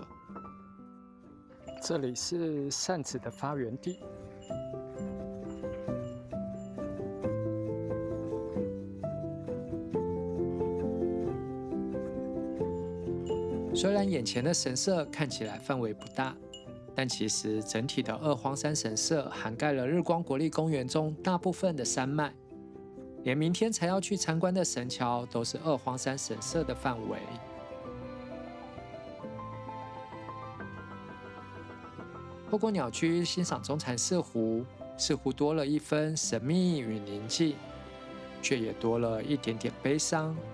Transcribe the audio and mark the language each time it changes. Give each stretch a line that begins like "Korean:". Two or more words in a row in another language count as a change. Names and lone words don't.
Chinese: 這裡是扇子的發源地。雖然眼前的神社看起來範圍不大，但其實整體的二荒山神社涵蓋了日光國立公園中大部分的山脈，連明天才要去參觀的神橋都是二荒山神社的範圍。透過鳥居欣賞中禪寺湖，似乎多了一分神秘與寧靜，卻也多了一點點悲傷。